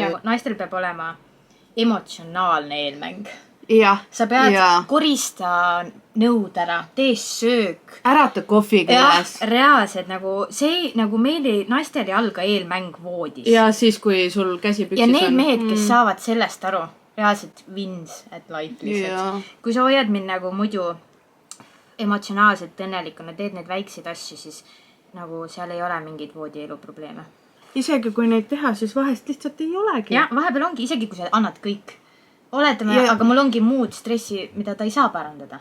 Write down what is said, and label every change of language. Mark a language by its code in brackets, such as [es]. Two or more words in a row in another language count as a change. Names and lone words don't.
[et] Ja naistel peab olema emotsionaalne eelmäng. Jah. Sa pead korista nõud ära, tee söök. Ärata kohvi käes. Reaalselt nagu see, nagu meil naistel ei alga eelmäng voodis. Ja siis, kui sul käsi püksis on. Ja need mehed, kes saavad sellest aru, reaalselt [en] wins at life [et] lihtsalt. Kui sa hoiad mind nagu muidu emotsionaalselt õnnelikuna, teed need väikseid asju, siis nagu seal ei ole mingid voodielu probleeme. Isegi kui neid teha, siis vahest lihtsalt ei olegi. Ja vahepeal ongi, isegi kui sa annad kõik. Oletame, aga mul ongi muud stressi, mida ta ei saa parandada.